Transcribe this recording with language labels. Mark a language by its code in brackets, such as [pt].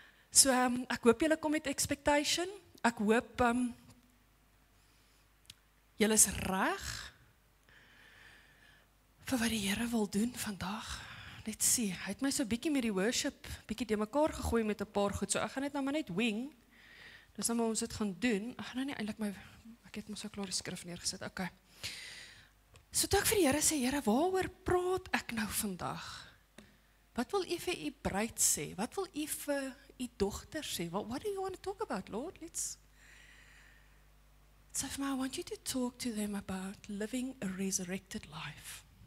[af] So, ek hoop julle kom met expectation. Ek hoop, julle is reg vir wat die Here wil doen vandag. Net sien, hy het my so bietjie met die worship, bietjie de mekaar gegooi met 'n paar goed, so ek gaan dit nou maar net wing. Dis nou maar ons dit gaan doen. Ek gaan nou nie eintlik ek het mos so klaar die skrif neergesit, okay. So toe ek vir die Here sê, Here, waaroor praat ek nou vandag? Wat wil U vir U bruid sê? Wat wil U vir U dogter sê? [en] What do you want to talk about, Lord? So for me, I want you to talk to them about living a resurrected life.